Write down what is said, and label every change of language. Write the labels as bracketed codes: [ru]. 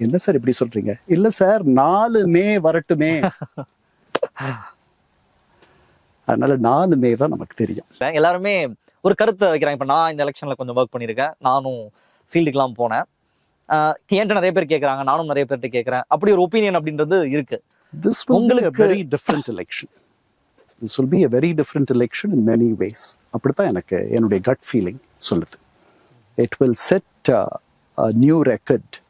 [ta] என்ன சார் இப்படி சொல்றீங்க? இல்ல சார், 4மே வரட்டுமே. அதனால 4மே தான் நமக்கு தெரியும். எல்லாருமே ஒரு கருத்தை வைக்கிறாங்க. இப்ப நான் இந்த எலெக்ஷன்ல கொஞ்சம் ஒர்க் பண்ணிருக்கேன், நானும் ஃபீல்டுக்கெல்லாம் போனேன், என்கிட்ட நிறைய பேர் கேட்கறாங்க, நானும் நிறைய பேர்கிட்ட கேட்கறேன். அப்படி ஒரு ஒப்பீனியன் அப்படின்றது இருக்கு. [en] This will be a very different election. This will be a very different election in many ways. [ta] அப்படித்தான் எனக்கு என்னுடைய [en] gut feeling [ta] சொல்லுது. [en] It will set a new record.